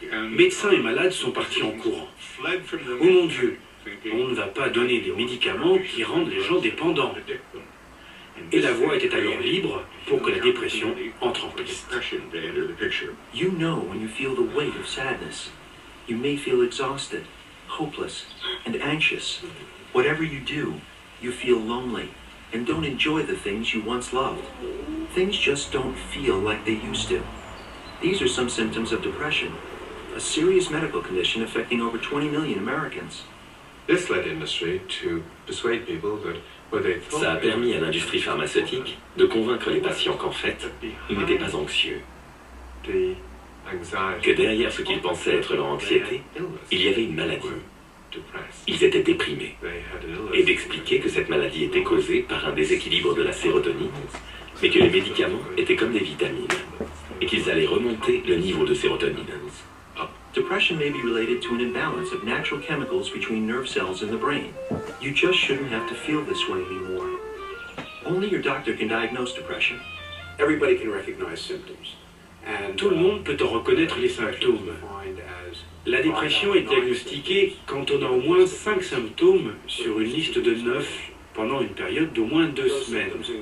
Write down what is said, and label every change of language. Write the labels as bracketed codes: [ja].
[fr] Médecins et malades sont partis en courant. Oh mon Dieu, on ne va pas donner des médicaments qui rendent les gens dépendants. Et la voie était alors libre pour que la dépression entre en piste. [en] You know when you feel the weight of sadness. You may feel exhausted, hopeless, and anxious. Whatever you do, you feel lonely and don't enjoy the things you once loved. Things just don't feel like they used to. These are some symptoms of depression, a serious medical condition affecting over 20 million Americans. This led industry to persuade people that [fr] Ça a permis à l'industrie pharmaceutique de convaincre les patients qu'en fait, ils n'étaient pas anxieux. Que derrière ce qu'ils pensaient être leur anxiété, il y avait une maladie. Ils étaient déprimés. Et d'expliquer que cette maladie était causée par un déséquilibre de la sérotonine, mais que les médicaments étaient comme des vitamines, et qu'ils allaient remonter le niveau de sérotonine. [en] Depression may be related to an imbalance of natural chemicals between nerve cells in the brain. You just shouldn't have to feel this way anymore. Only your doctor can diagnose depression. Everybody can recognize symptoms. [fr] Tout le monde peut en reconnaître les symptômes. La dépression est diagnostiquée quand on a au moins 5 symptômes sur une liste de 9 pendant une période d'au moins 2 semaines.